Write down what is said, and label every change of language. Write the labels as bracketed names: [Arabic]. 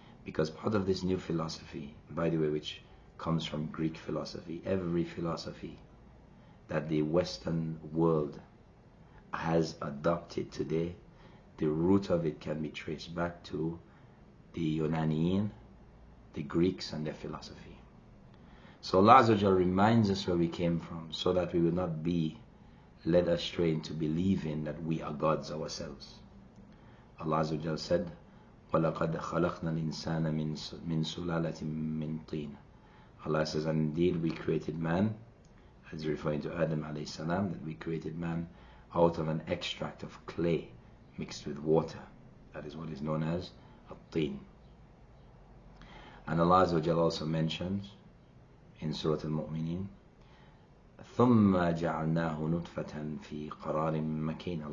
[English] Because part of this new philosophy, by the way, which comes from Greek philosophy, every philosophy that the Western world has adopted today, the root of it can be traced back to the Yunanian, the Greeks and their philosophy. So Allah Azza wa Jal reminds us where we came from so that we will not be led astray into believing that we are gods ourselves. Allah Azza wa Jal said, [Arabic] وَلَقَدْ خَلَقْنَا الْإِنسَانَ مِنْ سُلَالَةٍ مِنْ طِينٍ. [English] Allah says, and indeed we created man, as referring to Adam alayhi salam, that we created man out of an extract of clay mixed with water. That is what is known as at-tin. And Allah Azza wa Jal also mentions in Surah Al-Mu'mineen, [Arabic] ثُمَّ جَعَلْنَاهُ نُطْفَةً فِي قَرَارٍ مَكِينٍ.